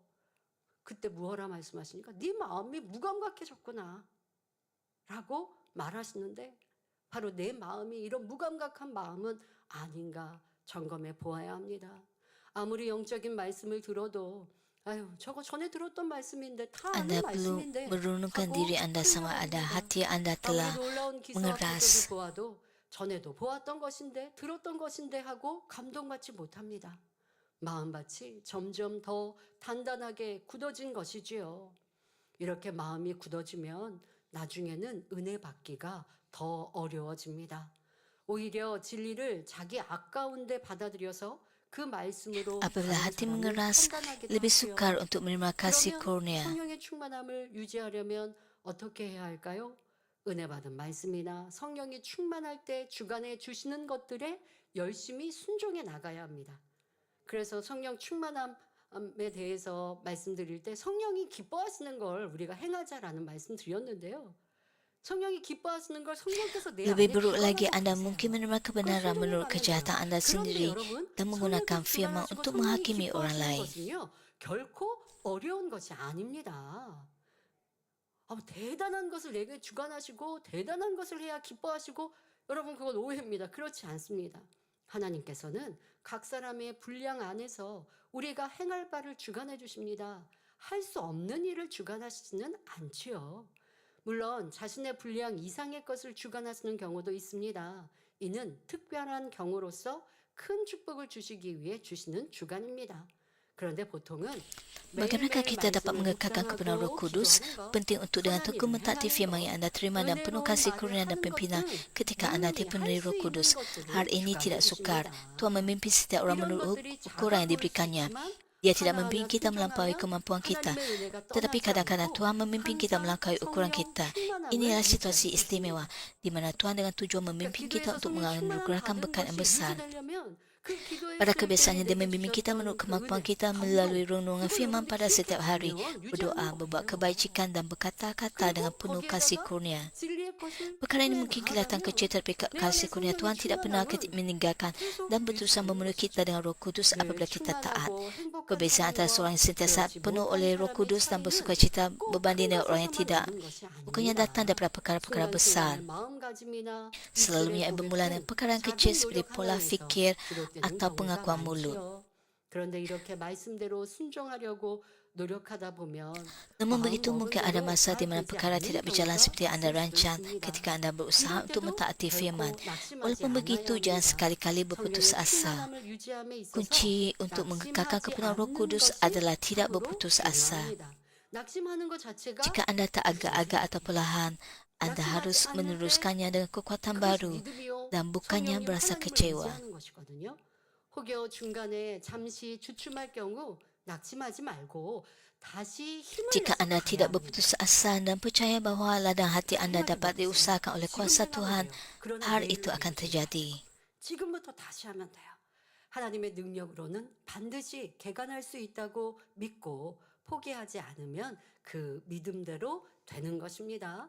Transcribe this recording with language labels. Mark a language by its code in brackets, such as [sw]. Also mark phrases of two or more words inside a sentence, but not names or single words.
[ko] 그때 무엇라 말씀하시니까 네 마음이 무감각해졌구나 라고 말하시는데 바로 내 마음이 이런 무감각한 마음은 아닌가 점검해 보아야 합니다. 아무리 영적인 말씀을 들어도 아유 저거 전에 들었던 말씀인데 다 [ms] Anda [ko] 아는 [ms] perlu [ko] 말씀인데 [ms] merenungkan [ko] 하고 [ms] diri Anda sama ada [ko] 흘러갑니다. [ms] hati Anda [ko] 아무리 [ms] telah [ko] 놀라운 기사와 [ms] mengeras. [ko] 표적을 보아도 전에도 보았던 것인데 들었던 것인데 하고 감동받지 못합니다. 마음밭이 점점 더 단단하게 굳어진 것이지요. 이렇게 마음이 굳어지면 나중에는 은혜 받기가 더 어려워집니다. 오히려 진리를 자기 아까운데 받아들여서 그 말씀으로 [ms] Apabila [ko] 다른 [ms] hati [ko] 사람을 [ms] mengeras, [ko] 판단하기도 [ms] lebih [ko] 하지요. [ms] sukar untuk menerima kasih [ko] 그러면 [ms] kurnia. [ko] 성령의 충만함을 유지하려면 어떻게 해야 할까요? 은혜 받은 말씀이나 성령이 충만할 때 주간에 주시는 것들에 열심히 순종해 나가야 합니다. 그래서 성령 충만함에 대해서 말씀드릴 때 성령이 기뻐하시는 걸 우리가 행하자라는 말씀 드렸는데요. 성령이 기뻐하시는 걸 성령께서 내 안에 [ms] Lebih buruk lagi [ko] 주관하고 [ms] Anda [ko] 계세요. [ms] mungkin menerima kebenaran [ko] 그걸 [ms] menurut [ko] 순종해 [ms] kejahatan [ko] 가야 [ms] Anda [ko] 돼요. 그런데 [ms] sendiri [ko] 여러분, [ms] dan menggunakan [ko] 성령이 [ms] firman [ko] 주관하시고 [ms] untuk [ko] 성령이 [ms] menghakimi orang [ko] 기뻐하시는 [ms] lain. [ko] 것은요, 결코 어려운 것이 아닙니다. 대단한 것을 내게 주관하시고 대단한 것을 해야 기뻐하시고 여러분 그건 오해입니다. 그렇지 않습니다. 하나님께서는 각 사람의 분량 안에서 우리가 행할 바를 주관해 주십니다. 할 수 없는 일을 주관하시지는 않지요. 물론 자신의 분량 이상의 것을 주관하시는 경우도 있습니다. 이는 특별한 경우로서 큰 축복을 주시기 위해 주시는 주관입니다. 그런데 보통은 [ms] Bagaimana kita dapat [ko] 말씀을 [ms] mengekalkan kebenaran Roh [ko] 묵상하고 [ms] Kudus? [ko] 기도하는 것, [ms] Penting untuk dengan [ko] 선한 [ms] tekun [ko] 일을 [ms] mentaati [ko] 행하는 [ms] firman [ko] 것, [ms] yang anda terima dan penuh kasih kurnia dan pimpinan ketika anda dipenuhi Roh Kudus. Hal ini tidak sukar. Tuhan memimpin setiap orang menurut ukuran yang diberikannya. Dia tidak memimpin kita melampaui kemampuan kita. Tetapi kadang-kadang Tuhan memimpin kita melampaui ukuran kita. Inilah situasi istimewa di mana Tuhan dengan tujuan memimpin kita untuk menganugerahkan berkat yang besar. Pada kebiasaannya dia membimbing kita menurut kemampuan kita melalui renungan firman pada setiap hari, berdoa, berbuat kebajikan dan berkata-kata dengan penuh kasih kurnia. Perkara ini mungkin kelihatan kecil, tetapi kasih kurnia Tuhan tidak pernah meninggalkan dan berusaha memenuhi kita dengan Roh Kudus apabila kita taat. Perbezaan antara seorang yang sentiasa penuh oleh Roh Kudus dan bersukacita berbanding dengan orang yang tidak, bukannya datang daripada perkara-perkara besar. Selalunya bermula dengan perkara yang kecil seperti pola fikir atau pengakuan mulut. [ko] 그런데 이렇게 말씀대로 순종하려고 노력하다 보면 [ms] Namun begitu mungkin ada masa di mana perkara tidak berjalan seperti anda rancang ketika anda berusaha untuk mentaati firman. Walaupun begitu, jangan sekali-kali berputus asa. Kunci untuk mengekalkan kepenuhan Roh Kudus adalah tidak berputus asa. Jika anda tak agak-agak atau perlahan, anda harus meneruskannya dengan kekuatan baru dan bukannya berasa kecewa. [ko] 혹여 중간에 잠시 주춤할 경우 낙심하지 말고 다시 힘을 [ms] Jika [ko] 내서 [ms] anda tidak [ko] 가야 [ms] berputus asa dan percaya bahawa ladang hati anda dapat diusahakan oleh kuasa Tuhan, hal itu akan terjadi. [ko] 지금부터 다시 하면 돼요. 하나님의 능력으로는 반드시 개간할 수 있다고 믿고 포기하지 않으면 그 믿음대로 되는 것입니다.